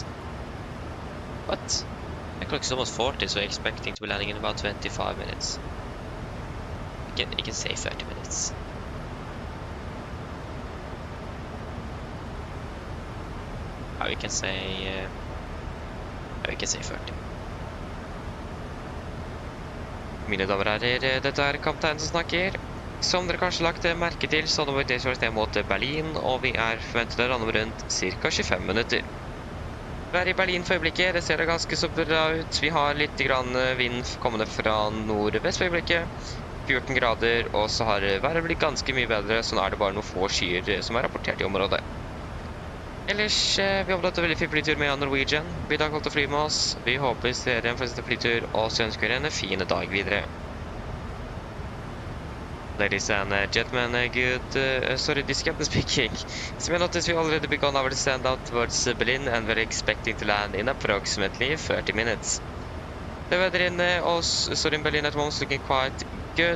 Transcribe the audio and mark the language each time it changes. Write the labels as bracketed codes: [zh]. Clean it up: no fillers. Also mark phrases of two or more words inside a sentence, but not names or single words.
[en] What? The clock is almost 40, so we're expecting to be landing in about 25 minutes. You can say 30 minutes. We can say 30. [no] Mine damer og herrer, dette er kapteinen som snakker. Som dere kanskje lagt merke til, så nå det ned mot Berlin, og vi er forventet å lande om rundt ca. 25 minutter. Vi er i Berlin for øyeblikket, det ser ganske så bra ut. Vi har litt grann vind kommende fra nordvest for øyeblikket. 14 grader, og så har været blitt ganske mye bedre, så nå er det bare noen få skyer som er rapportert i området. Ellers, vi har hatt en veldig fin flytur med Norwegian. Vi har holdt å fly med oss. Vi håper vi ser en fortsatt flytur, og så ønsker vi en fin dag videre. [en] Ladies and gentlemen, sorry, this captain speaking. So we noticed we already begun our descent out towards Berlin, and we're expecting to land in approximately 30 minutes. The weather in in Berlin at the moment is looking quite good.